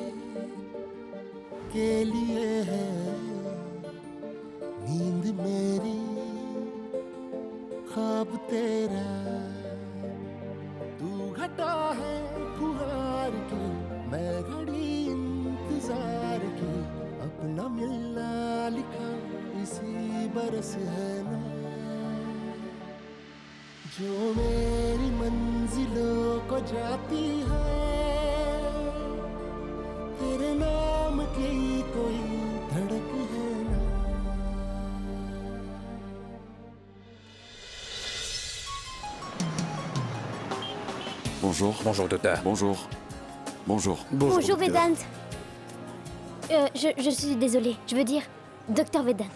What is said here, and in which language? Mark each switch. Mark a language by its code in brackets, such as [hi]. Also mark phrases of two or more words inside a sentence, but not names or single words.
[hi] के लिए है नींद मेरी ख्वाब तेरा तू घटा है फुहार की मैं घड़ी इंतजार की अपना मिलना लिखा इसी बरस है ना जो मेरी मंजिलों को जाती है तेरे नाम की कोई धड़क है ना [fr] Bonjour. Bonjour, docteur. Bonjour. Bonjour. Bonjour docteur. Vedant. Je suis désolée, je veux dire Docteur Vedant.